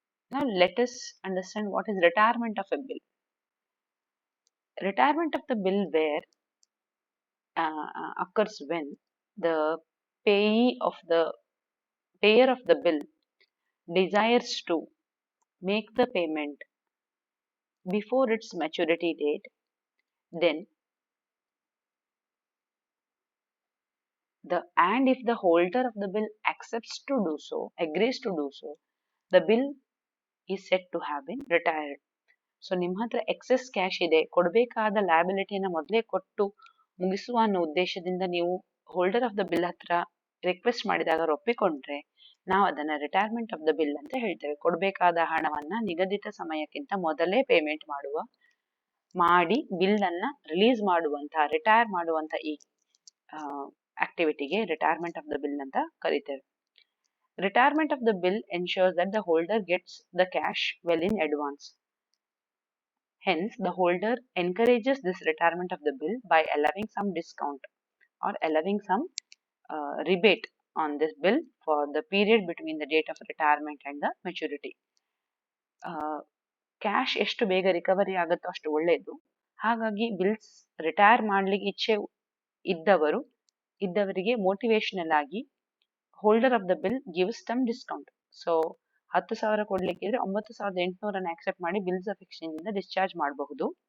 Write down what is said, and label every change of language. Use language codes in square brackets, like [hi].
[en] Now let us understand what is retirement of a bill. Retirement of the bill where occurs when the payer of the bill desires to make the payment before its maturity date. Then And if the holder of the bill accepts to do so, agrees to do so, the bill is said to have been retired. [kn] So ನಿಮ್ಮ ಹತ್ರ excess cash ಇದೆ, ಕೊಡಬೇಕಾದ ಲಯಬಿಲಿಟಿನ ಮೊದಲೇ ಕೊಟ್ಟು ಮುಗಿಸುವ ಅನ್ನೋ ಉದ್ದೇಶದಿಂದ ನೀವು holder of the bill ಹತ್ರ ರಿಕ್ವೆಸ್ಟ್ ಮಾಡಿದಾಗ ಅವ್ರು ಒಪ್ಪಿಕೊಂಡ್ರೆ ನಾವು ಅದನ್ನ ರಿಟೈರ್ಮೆಂಟ್ ಆಫ್ ದ ಬಿಲ್ ಅಂತ ಹೇಳ್ತೇವೆ. ಕೊಡಬೇಕಾದ ಹಣವನ್ನ ನಿಗದಿತ ಸಮಯಕ್ಕಿಂತ ಮೊದಲೇ ಪೇಮೆಂಟ್ ಮಾಡಿ ಬಿಲ್ ಅನ್ನ ರಿಲೀಸ್ ಮಾಡುವಂತ, ರಿಟೈರ್ ಮಾಡುವಂತ ಈ ಆಕ್ಟಿವಿಟಿಗೆ ರಿಟೈರ್ಮೆಂಟ್ ಆಫ್ ದ ಬಿಲ್ ಅಂತ ಕರಿತೇವೆ. [en] Retirement of the bill ensures that the holder gets the cash well in advance. Hence, the holder encourages this retirement of the bill by allowing some discount or allowing some rebate on this bill for the period between the date of retirement and the maturity. [kn] Cash ಎಷ್ಟು ಬೇಗ recovery ಆಗುತ್ತೋ ಅಷ್ಟು ಒಳ್ಳೆಯದು. ಹಾಗಾಗಿ bills retire ಮಾಡ್ಲಿಕ್ಕೆ ಇಚ್ಛೆ ಇದ್ದವರಿಗೆ motivational ಆಗಿ holder of the bill [en] Gives some discount. [kn] So 10,000 ಕೊಡ್ಲಿಕ್ಕಿದ್ರೆ 9,800 accept ಮಾಡಿ ಬಿಲ್ಸ್ ಆಫ್ ಎಕ್ಸ್ಚೇಂಜ್ ಇಂದ ಡಿಸ್ಚಾರ್ಜ್ ಮಾಡಬಹುದು.